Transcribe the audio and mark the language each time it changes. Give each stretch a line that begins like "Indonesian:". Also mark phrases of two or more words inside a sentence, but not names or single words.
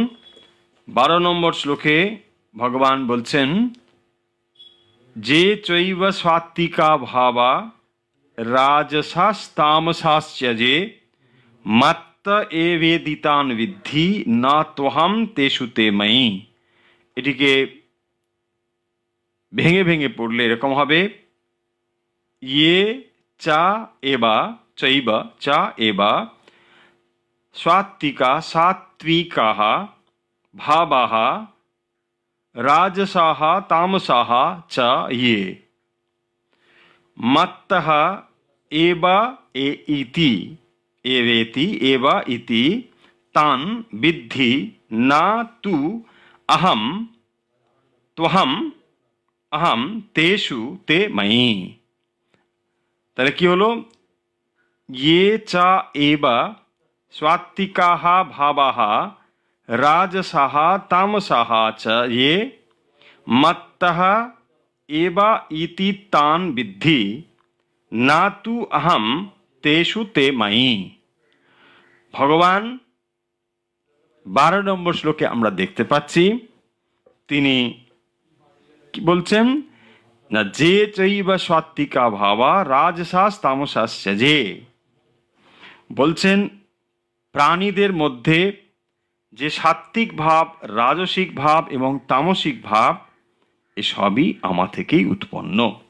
Bangla: 12 নম্বর শ্লোকে ভগবান বলছেন
Sanskrit: যে চৈব সাত্বিকা ভাবা রাজসাস তামসাশ্চ যে মত্ত এবেতি তান বিদ্ধি ন ত্বহম তেষু তে ময়ি।
Bangla: এটিকে ভেঙে ভেঙে পড়লে এরকম হবে
Sanskrit: ইয়ে চা এবা चैव च एव सात्विकाः भावाः राजसाः तामसाः च ये मत्तः एव इति एवेति एव इति तान् विद्धि न तु अहं अहम तेषु ते मयि।
Bangla: তাহলে কি হলো,
Sanskrit: ये च एव सात्विकाः भावाः राजसाः तामसाः च ये मत्तः एव इति तान् विद्धि न तु अहम तेषु ते मयि।
Bangla: ভগবান 12 নম্বর শ্লোকে আমরা দেখতে পাচ্ছি তিনি কি বলছেন না,
Sanskrit: যে চৈব সাত্বিকা ভাবা রাজসাস তামসাশ্চ যে,
Bangla: বলছেন প্রাণীদের মধ্যে যে সাত্বিক ভাব, রাজসিক ভাব এবং তামসিক ভাব এসবই আমা থেকেই উৎপন্ন।